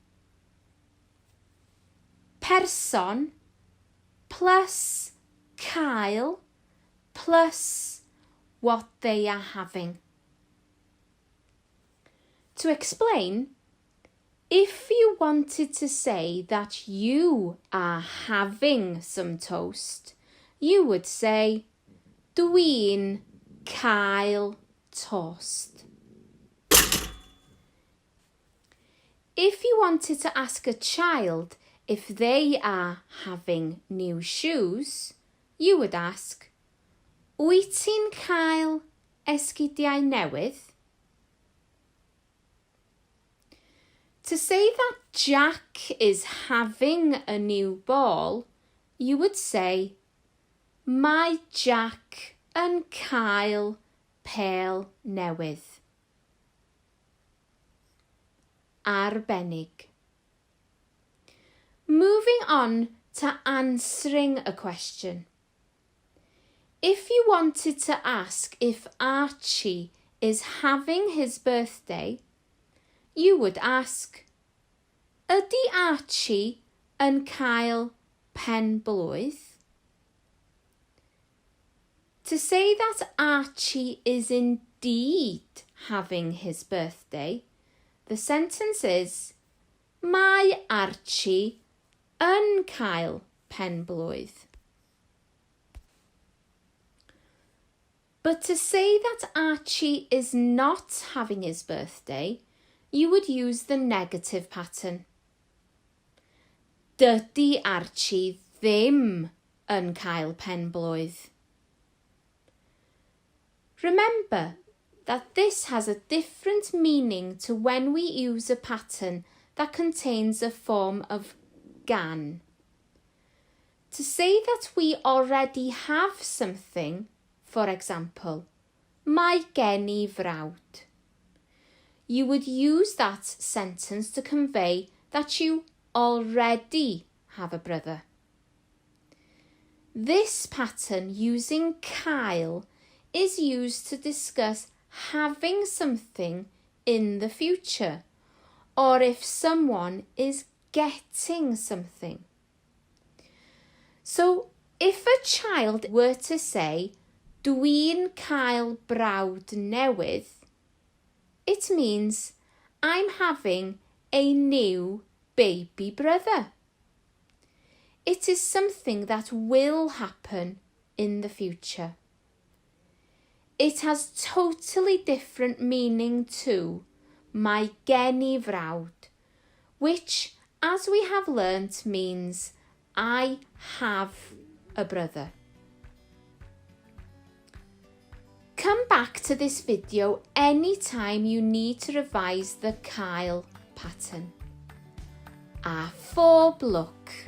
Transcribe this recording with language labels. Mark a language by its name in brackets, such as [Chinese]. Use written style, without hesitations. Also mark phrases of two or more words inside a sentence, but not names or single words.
[English] Person plus cael plus what they are having. To explain, if you wanted to say that you are having some toast, you would say, [Welsh] dwi'n cael toast. [English] If you wanted to ask a child if they are having new shoes, you would ask, [Welsh] wyt ti'n cael esgidiau newydd? [English] To say that Jack is having a new ball, you would say, [Welsh] mae Jack yn cael pêl newydd. Arbennig. [English] Moving on to answering a question. If you wanted to ask if Archie is having his birthday, you would ask, [Welsh] ydy Archie yn cael pen blwydd? [English] To say that Archie is indeed having his birthday, the sentence is, [Welsh] mae Archie yn cael pen blwydd. [English] But to say that Archie is not having his birthday, you would use the negative pattern. [Welsh] Dydy Archie ddim yn cael pen blwydd. [English] Remember that this has a different meaning to when we use a pattern that contains a form of gan. To say that we already have something, for example, [Welsh] mae gen I frawd, [English] you would use that sentence to convey that you already have a brother. This pattern using cael is used to discuss having something in the future, or if someone is getting something. So, if a child were to say, [Welsh] dwi'n cael brawd newydd, [English] it means I'm having a new baby brother. It is something that will happen in the future. It has totally different meaning to [Welsh] mae gen I frawd, [English] which, as we have learnt, means I have a brother. Come back back to this video anytime you need to revise the Kyle pattern. [Welsh] A phob lwc.